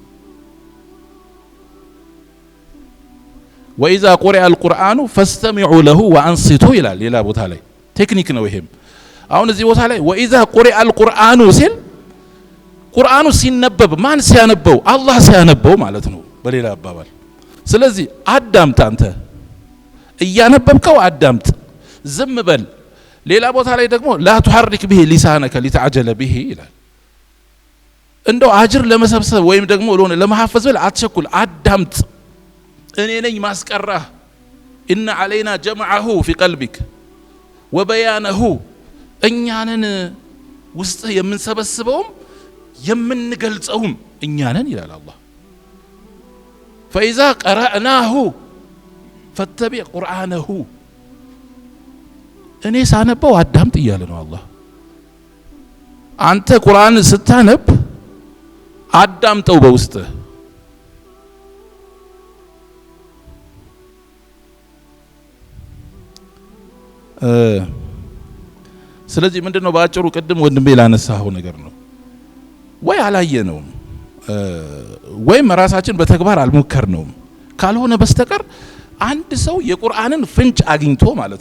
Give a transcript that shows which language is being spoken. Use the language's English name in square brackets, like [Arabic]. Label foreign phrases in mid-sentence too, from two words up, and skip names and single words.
[Arabic] وإذا قرئ القرآن فاستمعوا له وأنصتوا [Amharic] ይላል ሌላ ቦታ ላይ። ቴክኒክ ነው ይሄም። አሁን እዚህ ቦታ ላይ [Arabic] وإذا قرئ القرآن [Amharic] ሲል ቁርአኑ ሲነበብ ማን ሲያነበው? አላህ ሲያነበው ማለት ነው በሌላ አባባል። ስለዚህ አዳምጥ፣ አንተ እያነበብከው አዳምጥ፣ ዝም በል። ሌላ ቦታ ላይ ደግሞ [Arabic] لا تحرك به لسانك لتعجل به [Amharic] ይላል። እንደው አጅር ለመሰብሰብ ወይም ደግሞ ለማሐፈዝ ብል አትቸኩል፣ አዳምጥ። እኔ ነኝ ማስቀራህ። [Arabic] إن علينا جمعه في قلبك وبيانه [Amharic] እኛንን ውስጥ የምንሰበስበውም የምንገልጸውም እኛንን ይላል አላህ። [Arabic] فإذا قرأناه فاتبع قرآنه [Amharic] እኔ ሳነበው አዳምጥ እያለ ነው አላህ። አንተ ቁርአን ስታነብ አዳምጠው በውስጥ። ስለዚህ ምንድነው ባጭሩ ቅድም ወንድሜ ላነሳው ነገር ነው። ወይ አላየነውም ወይም ራሳችን በተግባር አልሞከርነውም ካልሆነ በስተቀር አንድ ሰው የቁርአንን ፍንጭ አግኝቶ ማለት